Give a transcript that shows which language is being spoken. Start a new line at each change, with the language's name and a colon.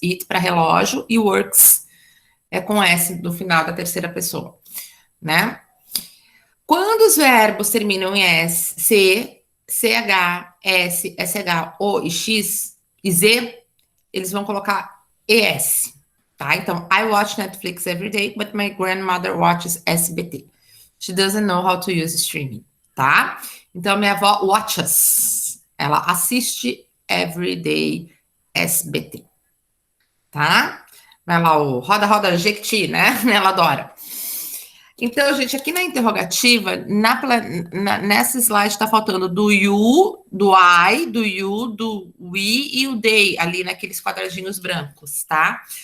Portuguese: It para relógio e works é com S no final da terceira pessoa, né? Quando os verbos terminam em S, C, CH, S, SH, O e X e Z, eles vão colocar ES, tá? Então,
English: I watch Netflix every day, but my grandmother watches SBT. She doesn't know how to use streaming, tá?
Portuguese: Então, minha avó
English: watches.
Portuguese: Ela assiste
English: every day
Portuguese: SBT, tá? Vai lá o roda, roda, Jequiti, né? Ela adora. Então, gente, aqui na interrogativa, nessa slide está faltando do you, do I, do you, do we e o they, ali naqueles quadradinhos brancos, tá?